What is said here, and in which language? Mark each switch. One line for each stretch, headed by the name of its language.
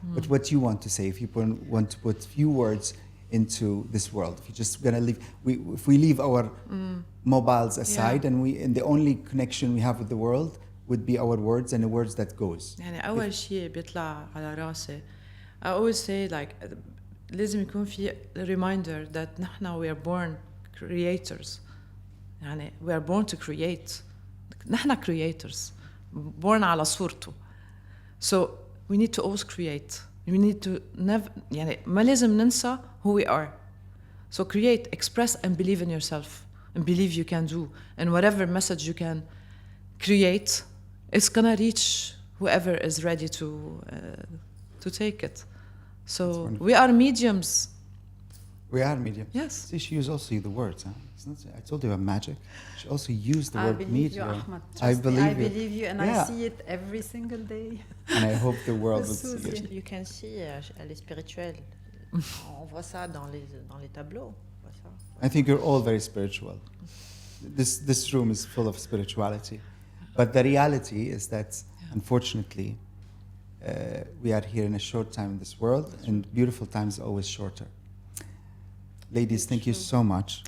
English: But what you want to say, if you want to put few words into this world, if you're just gonna leave, if we leave our mobiles aside and the only connection we have with the world would be our words and the words that goes.
Arabic: يعني أول شيء بيطلع على راسي.
English: I always say like
Arabic: لازم يكون في
English: reminder that
Arabic: نحن
English: we are born creators.
Arabic: يعني
English: we are born to create.
Arabic: نحن
English: creators, born
Arabic: على صورته.
English: So we need to always create. We need to never,
Arabic: يعني ما لازم ننسى
English: who we are. So create, express, and believe in yourself, and believe you can do. And whatever message you can create, it's gonna reach whoever is ready to take it. So we are mediums. We are mediums. Yes. See, she used also the words. Huh? It's not, I told you about magic. She also used the word medium. I believe you, and I see it every single day. And I hope the world will see it. You can see,
French: elle est spirituelle. On voit ça dans les tableaux.
English: I think you're all very spiritual. This room is full of spirituality. But the reality is that, unfortunately, we are here in a short time in this world, and beautiful times are always shorter. Ladies, thank you so much.